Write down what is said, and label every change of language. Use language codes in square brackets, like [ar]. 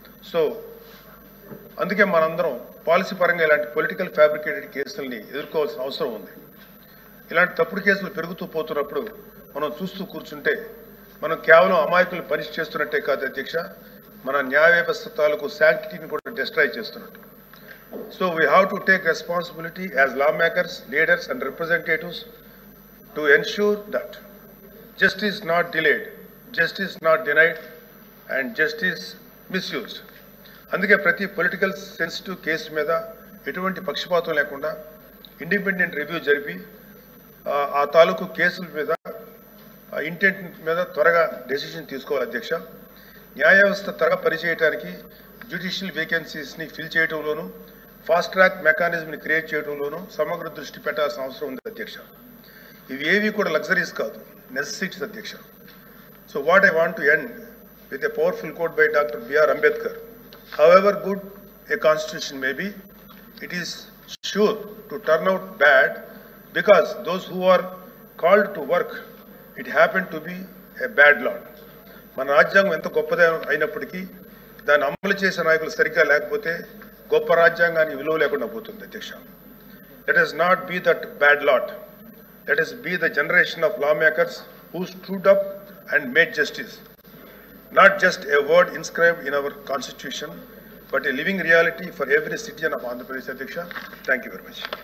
[te] So అందుకే మనందరం policy పరంగా ఇలాంటి పొలిటికల్ ఫ్యాబ్రికేటెడ్ కేసుల్ని ఎదుర్కోవాల్సిన అవసరం ఉంది. ఇలాంటి తప్పుడు కేసులు పెరుగుతూ పోతున్నప్పుడు మనం చూస్తూ కూర్చుంటే మనం కేవలం అమాయకులు పనిష్ చేస్తున్నట్టే కాదు అధ్యక్ష, మన న్యాయ వ్యవస్థ తాలూకు శాంక్టిటీని కూడా డిస్ట్రాయ్ చేస్తున్నట్టు. [en] So we have to take responsibility as lawmakers, leaders and representatives to ensure that justice not delayed, justice not denied and justice misused. [te] అందుకే ప్రతి పొలిటికల్ సెన్సిటివ్ కేసు మీద ఎటువంటి పక్షపాతం లేకుండా ఇండిపెండెంట్ రివ్యూ జరిపి ఆ తాలూకు కేసుల మీద ఇంటెంట్ మీద త్వరగా డెసిషన్ తీసుకోవాలి అధ్యక్ష. న్యాయ వ్యవస్థ త్వరగా పనిచేయడానికి judicial వేకెన్సీస్ని fill చేయడంలోనూ fast track మెకానిజంని create చేయడంలోనూ సమగ్ర దృష్టి పెట్టాల్సిన అవసరం ఉంది అధ్యక్ష. ఇవి ఏవి కూడా లగ్జరీస్ కాదు, నెసెసిటీస్ అధ్యక్ష. [en] So what I want to end with a powerful quote by doctor B R Ambedkar. However good a constitution may be, it is sure to turn out bad because those who are called to work, it happened to be a bad law. [te] మన రాజ్యాంగం ఎంత గొప్పదే అయినప్పటికీ దాన్ని అమలు చేసే నాయకులు సరిగ్గా లేకపోతే గొప్ప రాజ్యాంగానికి విలువ లేకుండా పోతుంది అధ్యక్ష. [en] Let us not be that bad lot. Let us be the generation of lawmakers who stood up and made justice. Not just a word inscribed in our constitution, but a living reality for every citizen of Andhra Pradesh. Adhyaksha, thank you very much.